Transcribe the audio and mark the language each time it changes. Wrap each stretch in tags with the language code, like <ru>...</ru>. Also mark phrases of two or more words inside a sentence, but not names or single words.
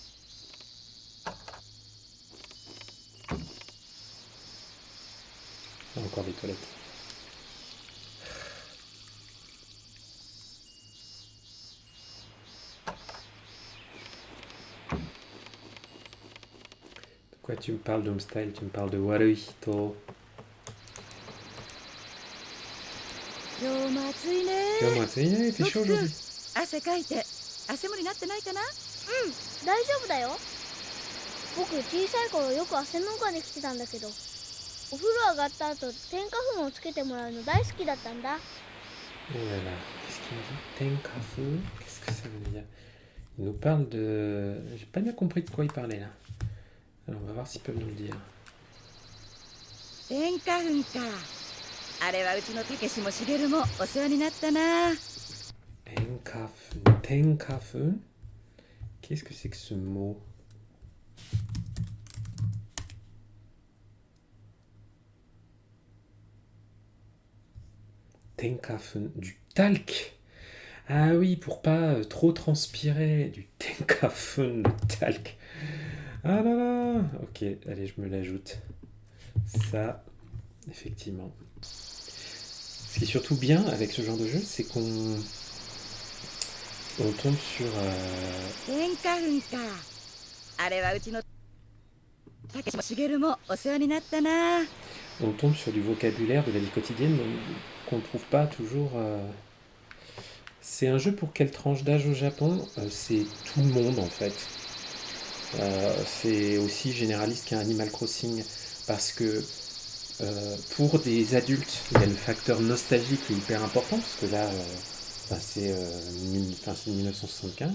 <fr>Ah, encore des toilettes. De quoi tu me parles d'Homestyle? Tu me parles de Waruhito.</fr> <ja>今日も暑いね。今日も暑いね。</ja> <fr>Il fait chaud aujourd'hui.</fr> <ja>汗かいて汗もりになってないかな。大丈夫だよ。僕小さい頃よく汗のができてたんだけど、お風呂上がった後添加粉をつけてもらうの大好きだったんだ。</ja> <fr>Oh là là, qu'est-ce qu'il me dit? Tenkafu? Qu'est-ce que ça veut dire? Il nous parle de... J'ai pas bien compris de quoi il parlait là. Alors on va voir s'il peut nous le dire.</fr> <ja>天花粉か。あれはうちのたけしもしげるもお世話になったな。</ja> <fr>Tenkafun. Tenkafun? Qu'est-ce que c'est que ce mot? Tenkafun. Du talc. Ah oui, pour pas trop transpirer. Du tenkafun, le talc. Ah là là. Ok, allez, je me l'ajoute. Ça, effectivement. Ce qui est surtout bien avec ce genre de jeu, c'est qu'on tombe sur...</fr> <ja>天花粉か。あれはうちのたけしもしげるもお世話になったな。</ja> <fr>on tombe sur du vocabulaire de la vie quotidienne qu'on ne trouve pas toujours... C'est un jeu pour quelle tranche d'âge au Japon? C'est tout le monde en fait. C'est aussi généraliste qu'un Animal Crossing parce que pour des adultes, il y a le facteur nostalgie qui est hyper important parce que là, c'est 1975.</fr>